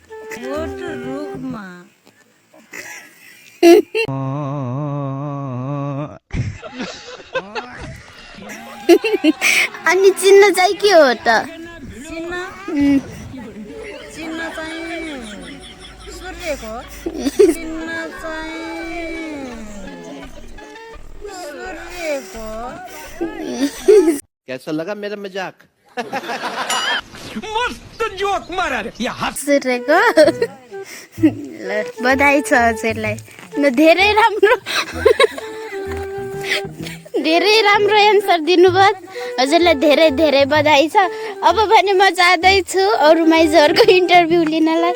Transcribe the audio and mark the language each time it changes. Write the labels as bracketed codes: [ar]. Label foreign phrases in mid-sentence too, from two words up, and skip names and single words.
[ne] अनि चिन्ह चाहिँ के हो त? चिन्ह चाहिँ सूर्यको। [hi] कैसा लगा मेरा मजाक? मस्त जोक मारा रे यहाँ। [ne] सूर्यको ल बधाई छ हजुरलाई। न धेरै राम्रो एन्सर दिनुभयो, हजुरलाई धेरै धेरै बधाई छ। अब भने म जाँदैछु अरू माइजूहरूको इन्टरभ्यू लिनलाई।